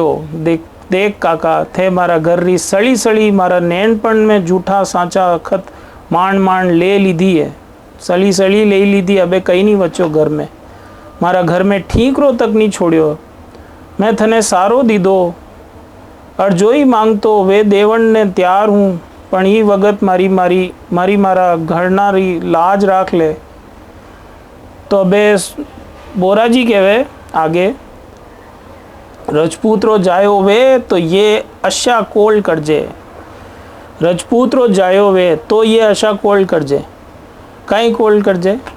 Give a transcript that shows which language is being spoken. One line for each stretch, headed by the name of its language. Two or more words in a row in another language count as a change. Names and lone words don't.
Rajasthani: देख काका थे मारा घर री सड़ी सड़ी मारा नैनपण में झूठा साचा अखत मान ले लीधी है। सड़ी सड़ी ले लीधी। अबे कहीं नहीं बच्चो घर में। मारा घर में ठीक रो तक नहीं छोड़ियो। मैं थने सारो दीदो और जो ही मांगतो वे देवण ने तैयार हूँ। पण ही वगत मारा घरना री लाज राख ले। तो अबे बोरा जी कहवे आगे, रजपूत रो जायो वे तो ये अशा कोल करजे। रजपूत रो जायो वे तो ये अशा कोल करजे। कई कोल करजे?